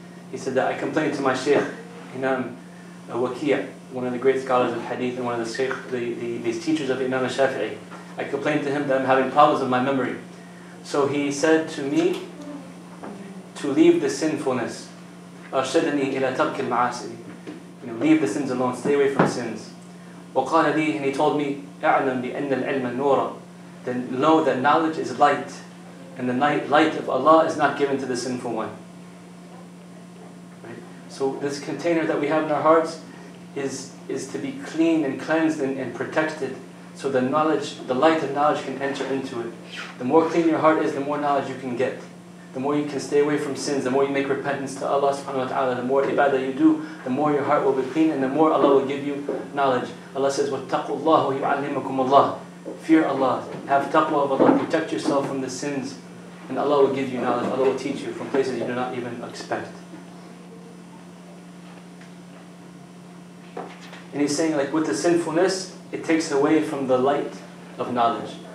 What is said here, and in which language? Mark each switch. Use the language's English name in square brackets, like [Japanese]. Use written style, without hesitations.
[English] He said that I complained to my Shaykh, Imam Waki', one of the great scholars of hadith and one of the teachers of Imam Shafi'i. I complained to him that I'm having problems with my memory. So he said to me to leave the sinfulness. [Arabic] أرشدني إلى ترك المعاصي. [English] Leave the sins alone, stay away from sins. [Arabic] وقال لي, [English] and he told me, [Arabic] أعلم بأن العلم نور. [English] Then know that knowledge is light, and the light of Allah is not given to the sinful one. Right? So this container that we have in our hearts is to be clean and cleansed and protected, so the light of knowledge can enter into it. The more clean your heart is, the more knowledge you can get. The more you can stay away from sins, the more you make repentance to Allah subhanahu wa ta'ala, the more ibadah you do, the more your heart will be clean, and the more Allah will give you knowledge. Allah says, [Arabic] وَاتَّقُوا اللَّهُ وَيُعَلِّمُكُمُ اللَّهُ. [English] Fear Allah, have taqwa of Allah, protect yourself from the sins, and Allah will give you knowledge. Allah will teach you from places you do not even expect. And He's saying, like, with the sinfulness, it takes away from the light of knowledge.